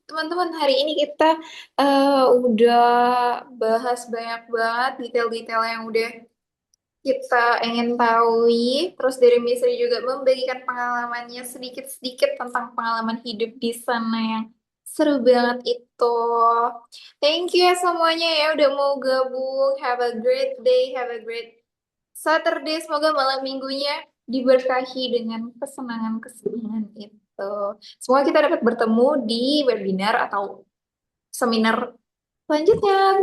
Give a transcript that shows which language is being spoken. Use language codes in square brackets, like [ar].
[id] Teman-teman, hari ini kita udah bahas banyak banget detail-detail yang udah kita ingin tahu. Terus dari Misri juga membagikan pengalamannya sedikit-sedikit tentang pengalaman hidup di sana yang seru banget itu. [en] Thank you [id] ya semuanya ya udah mau gabung. [en] Have a great day, have a great Saturday. [id] Semoga malam minggunya diberkahi dengan kesenangan-kesenangan itu. Semoga kita dapat bertemu di webinar atau seminar selanjutnya.